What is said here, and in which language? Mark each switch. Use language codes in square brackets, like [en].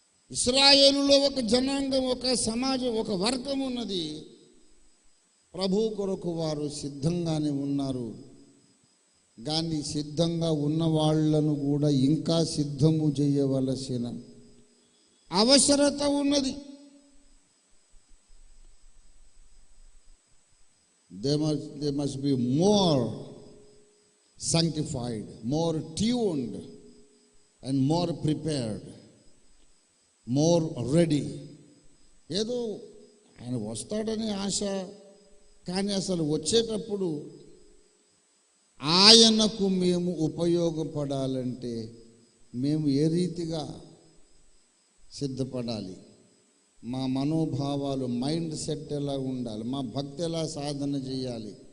[te] ఇశ్రాయేలులో ఒక జనాంగం, ఒక సమాజం, ఒక వర్గం ఉన్నది. ప్రభు కొరకు వారు సిద్ధంగానే ఉన్నారు. కానీ సిద్ధంగా ఉన్న వాళ్ళను కూడా ఇంకా సిద్ధము చేయవలసిన అవసరత ఉన్నది. [en] They must be more sanctified, more tuned and more prepared, more ready. [te] ఏదో ఆయన వస్తాడని ఆశ, కానీ అసలు వచ్చేటప్పుడు ఆయనకు మేము ఉపయోగపడాలంటే మేము ఏ రీతిగా సిద్ధపడాలి? మా మనోభావాలు, మైండ్ సెట్ ఎలా ఉండాలి? మా భక్తి ఎలా సాధన చేయాలి?